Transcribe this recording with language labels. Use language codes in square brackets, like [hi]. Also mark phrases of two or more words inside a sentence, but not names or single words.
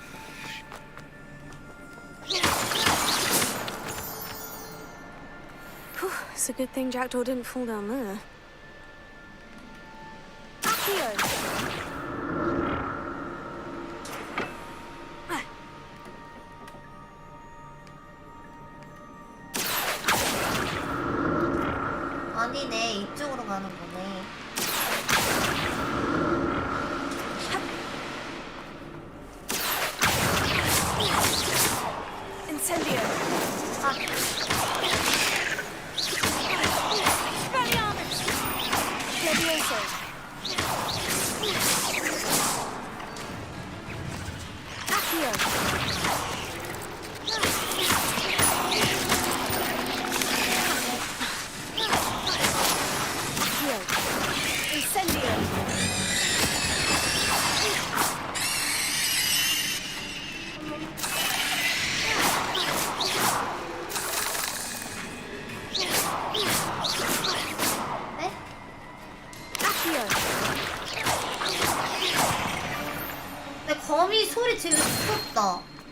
[en] Whew, it's a good thing Jackdaw didn't fall down there. [la] Accio. [ko] 아니네 이쪽으로 가는 거네. [la] Incendio. 아 Expelliarmus. Levioso. Accio. Accio. Incendio. [ko] 네? [la] Accio. [ko] 근데 거미 소리 되게 무섭다.